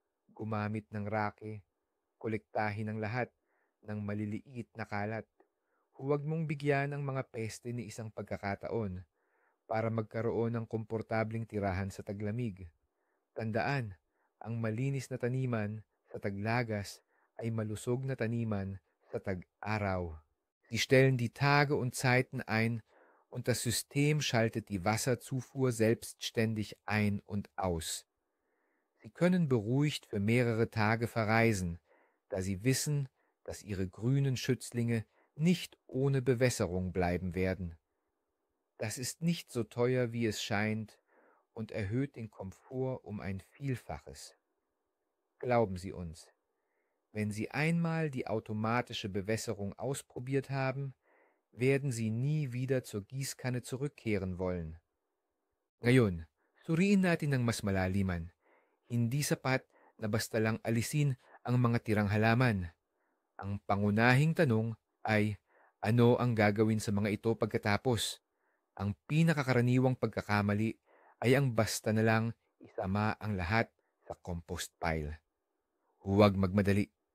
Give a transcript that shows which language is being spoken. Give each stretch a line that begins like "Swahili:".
Filipino: Gumamit ng rake, kolektahin ang lahat ng maliliit na kalat. Huwag mong bigyan ang mga peste ni isang pagkakataon para magkaroon ng komportabling tirahan sa taglamig. Tandaan, ang malinis na taniman sa taglagas ay malusog na taniman sa tag-araw.
German: Sie stellen die Tage und Zeiten ein und das System schaltet die Wasserzufuhr selbstständig ein und aus. Sie können beruhigt für mehrere Tage verreisen, da sie wissen, dass ihre grünen Schützlinge nicht ohne Bewässerung bleiben werden. Das ist nicht so teuer, wie es scheint, und erhöht den Komfort um ein Vielfaches. Glauben Sie uns, wenn Sie einmal die automatische Bewässerung ausprobiert haben, werden Sie nie wieder zur Gießkanne zurückkehren wollen.
Filipino: Ngayon, suriin natin ng mas malaliman. Hindi sapat na basta lang alisin ang mga tirang halaman. Ang pangunahing tanong ay, ano ang gagawin sa mga ito pagkatapos? Ang pinakakaraniwang pagkakamali ay ang basta na lang isama ang lahat sa compost pile. Huwag magmadali.